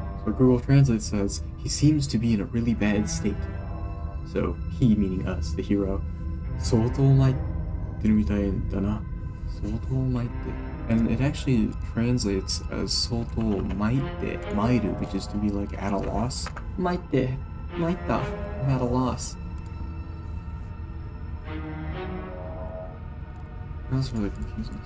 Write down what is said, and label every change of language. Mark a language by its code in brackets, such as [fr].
[en] So Google Translate says he seems to be in a really bad state. So he meaning us, the hero. [ja] 相当参ってるみたいだな。相当参って。 [en] And it actually translates as 相当参って、参る, which is to be like at a loss. 参って、参った、I'm at a loss. That's really confusing.